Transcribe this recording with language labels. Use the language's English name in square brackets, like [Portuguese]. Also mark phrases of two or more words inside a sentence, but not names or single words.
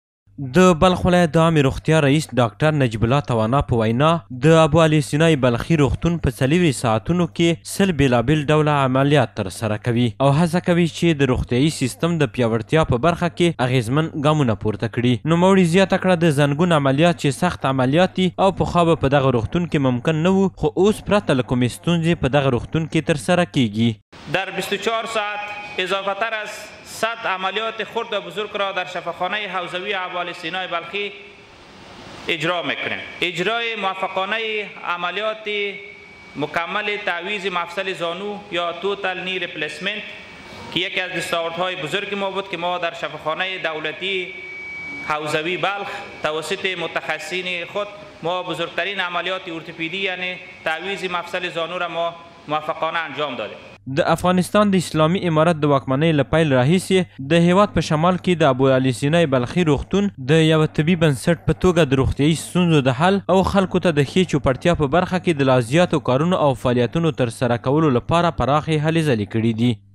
[Pashto] د بلخ ولایت د عامې روغتیا رئیس ډاکټر نجیب الله توانا په وینا د ابو علي سینای بلخي روغتون په 40 ساعتونو کې 100 بېلابېل ډوله عملیات ترسره کوي او هڅه کوي چې د روغتیایي سیستم د پیاوړتیا په برخه کې اغیزمن ګامونه پورته کړي. نوموړي زیاته کړه د زنګون عملیات چې سخت عملیات دي او پخوا به په دغه روغتون کې ممکن نه وو، خو اوس پرته له کومې ستونزې په دغه روغتون کې ترسره کیږي. [Persian] در 24 ساعت اضافه تر از 100 عملیات خرد و بزرگ را در شفاخانه حوزوی ابو علی سینای بلخی اجرا میکنیم. اجرای موفقانه عملیات مکمل تعویض مفصل زانو یا [English] total knee replacement [Persian] که یکی از دستاوردهای بزرگ ما بود که ما در شفاخانه دولتی حوزوی بلخ توسط متخصصین خود ما بزرگترین عملیات ارتوپدی یعنی تعویض مفصل زانو را ما موفقانه انجام دادیم. [Pashto] د افغانستان د اسلامي امارت د واکمنۍ له پیل راهیسې د هیواد په شمال کې د ابو علي سینای بلخي روغتون د یوه طبي بنسټ په توګه د روغتیایي ستونزو د حل او خلکو ته د ښې چوپړتیا په برخه کې د لا زیاتو کارونو او فعالیتونو ترسره کولو لپاره پراخې هلې ځلې کړي دي.